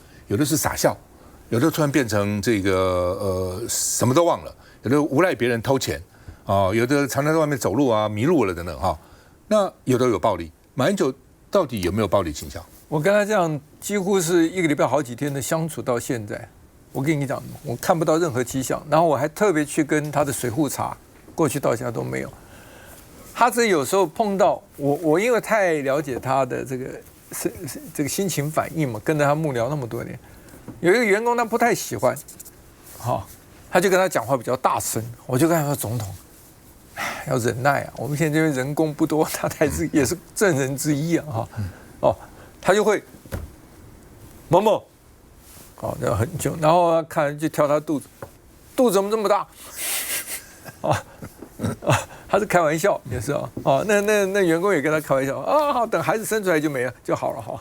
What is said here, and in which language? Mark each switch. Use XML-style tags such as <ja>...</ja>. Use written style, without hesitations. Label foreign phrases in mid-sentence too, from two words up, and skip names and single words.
<zh>有的是傻笑，有的突然变成這個什麼都忘了，有的誣賴別人偷錢有的常常在外面走路啊迷路了等等哈。那有的有暴力，馬英九到底有沒有暴力傾向？我跟他這樣幾乎是一個禮拜好幾天的相處到現在，我跟你講，我看不到任何跡象。然後我還特別去跟他的水戶查，過去到現在都沒有。他只有時候碰到我因為太了解他的這個心情反應嘛，跟着他幕僚那麼多年，有一個員工他不太喜歡，他就跟他講話比較大聲，我就跟他說總統，要忍耐啊，我們現在因為人工不多，他也是證人之一啊，他就會某某，要很久，然後看就挑他肚子怎麼這麼大，他是開玩笑也是那員工也跟他開玩笑好，等孩子生出來就沒了就好了哈。</zh>